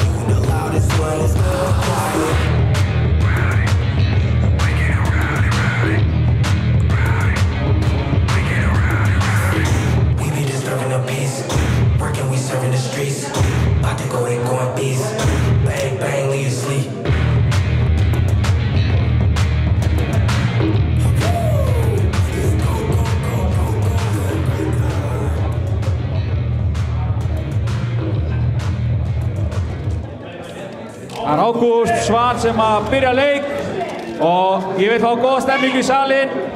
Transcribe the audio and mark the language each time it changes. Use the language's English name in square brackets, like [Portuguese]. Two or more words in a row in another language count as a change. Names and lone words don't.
[English] You the loudest one, it's good quiet. Working, we serving the streets. About to go in, going beast. Bang, bang, leave you sleep. [Icelandic] Það er Ágúst Svan sem að byrja leik og ég vil fá góða stemningu í salinn.